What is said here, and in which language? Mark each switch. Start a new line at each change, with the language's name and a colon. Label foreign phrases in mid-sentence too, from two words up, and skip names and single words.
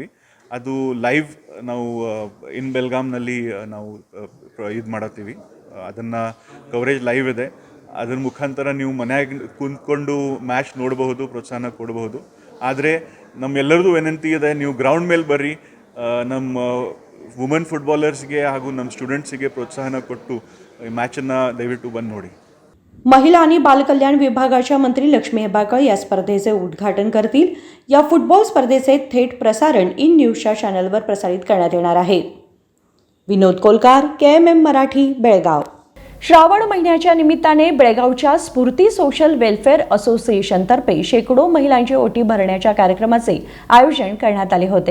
Kannada: ಅದು ಲೈವ್ ನಾವು ಇನ್ ಬೆಲ್ಗಾಮ್ನಲ್ಲಿ ನಾವು ಇದು ಮಾಡತ್ತೀವಿ. ಅದನ್ನು ಕವರೇಜ್ ಲೈವ್ ಇದೆ. ಅದ್ರ ಮುಖಾಂತರ ನೀವು ಮನೆಯಾಗ ಕುಂತ್ಕೊಂಡು ಮ್ಯಾಚ್ ನೋಡಬಹುದು, ಪ್ರೋತ್ಸಾಹನ ಕೊಡಬಹುದು. ಆದರೆ ನಮ್ಮೆಲ್ಲರದು ವಿನಂತಿ ಇದೆ, ನೀವು ಗ್ರೌಂಡ್ ಮೇಲೆ ಬರ್ರಿ, ನಮ್ಮ
English: woman footballers
Kannada: ಹಾಗೂ ನಮ್ಮ स्टुडंट्सಗೆ प्रोत्साहन ಕೊಟ್ಟು ಈ ಮ್ಯಾಚನ್ನು ದಯವಿಟ್ಟು ಬಂದು ನೋಡಿ.
Marathi: महिला आणि बालकल्याण विभागाच्या मंत्री लक्ष्मी हेबाळकर या स्पर्धेचे उद्घाटन करतील. या फुटबॉल स्पर्धेचे थेट प्रसारण इन न्यूजच्या चॅनलवर प्रसारित करण्यात येणार आहे. विनोद कोलकार, KMM मराठी, बेळगाव. श्रावण महिन्याच्या निमित्ताने बेळगावच्या स्फूर्ती सोशल वेलफेअर असोसिएशनतर्फे शेकडो महिलांची ओटी भरण्याच्या कार्यक्रमाचे आयोजन करण्यात आले होते.